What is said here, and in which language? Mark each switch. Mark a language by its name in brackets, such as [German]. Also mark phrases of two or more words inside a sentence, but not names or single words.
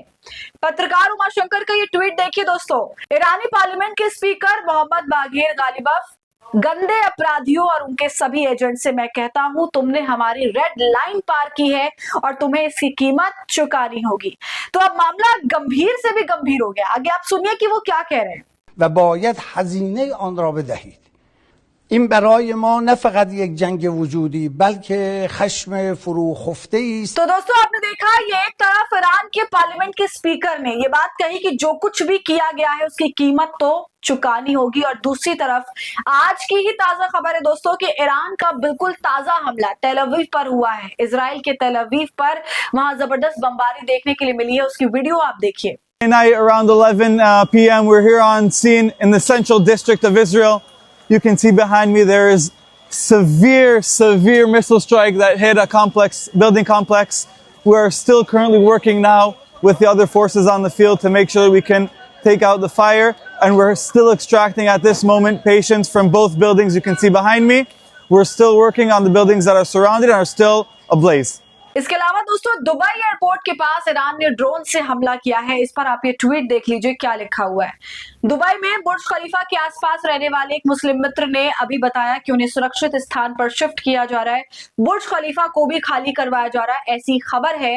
[Hindi] पत्रकार उमाशंकर का ये ट्वीट देखिए दोस्तों। ईरानी पार्लियामेंट के स्पीकर मोहम्मद बाघेर गालिबफ, गंदे अपराधियों और उनके सभी एजेंट से मैं कहता हूं, तुमने हमारी [English] red line [Hindi] पार की है और तुम्हें इसकी कीमत चुकानी होगी। तो अब मामला गंभीर से भी गंभीर हो गया। आगे आप सुनिए कि वो क्या कह रहे हैं। [Persian] و باید هزینه آن را بدهید. این برای ما نه فقط یک جنگ وجودی بلکه خشم فروخفته است. [Hindi] तो दोस्तों आपने देखा ये एक तरफ ईरान के पार्लियामेंट के स्पीकर ने ये बात कही कि जो कुछ भी किया गया है उसकी कीमत तो चुकानी होगी, और दूसरी तरफ आज की ही ताजा खबर है दोस्तों कि ईरान का बिल्कुल ताजा हमला तेल अवीव पर हुआ है। इजराइल के तेल अवीव पर वहां जबरदस्त बमबारी देखने के लिए मिली है, उसकी वीडियो आप देखिए। [English] Tonight around 11 p.m. we're here on scene in the central district of Israel. You can see behind me there is severe missile strike that hit a building complex. We are still currently working now with the other forces on the field to make sure that we can take out the fire, and we're still extracting at this moment patients from both buildings you can see behind me. We're still working on the buildings that are surrounded and are still ablaze. [Hindi] इसके अलावा दोस्तों दुबई एयरपोर्ट के पास ईरान ने ड्रोन से हमला किया है। इस पर आप ये ट्वीट देख लीजिए क्या लिखा हुआ है। दुबई में बुर्ज खलीफा के आसपास रहने वाले एक मुस्लिम मित्र ने अभी बताया कि उन्हें सुरक्षित स्थान पर शिफ्ट किया जा रहा है, बुर्ज खलीफा को भी खाली करवाया जा रहा है, ऐसी खबर है।